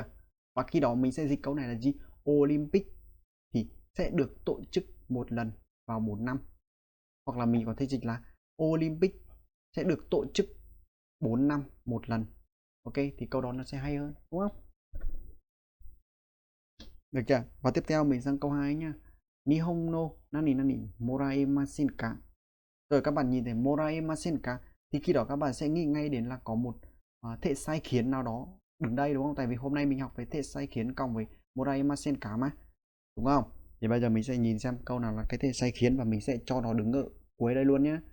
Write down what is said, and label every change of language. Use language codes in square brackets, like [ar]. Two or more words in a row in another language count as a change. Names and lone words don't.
[vi] Và khi đó mình sẽ dịch câu này là gì? Olympic thì sẽ được tổ chức một lần vào 4 năm. Hoặc là mình có thể dịch là Olympic sẽ được tổ chức 4 năm một lần. Ok, thì câu đó nó sẽ hay hơn, đúng không? Được chưa? Và tiếp theo mình sang câu 2 nhá. [ja] Nihon no nani nani moraemasen ka. [vi] Rồi các bạn nhìn thấy [ja] moraemasen ka [vi] thì khi đó các bạn sẽ nghĩ ngay đến là có một thể sai khiến nào đó đứng đây, đúng không? Tại vì hôm nay mình học về thể sai khiến cộng với [ja] moraemasen ka [vi] mà, đúng không? Thì bây giờ mình sẽ nhìn xem câu nào là cái thể sai khiến và mình sẽ cho nó đứng ở cuối đây luôn nhé.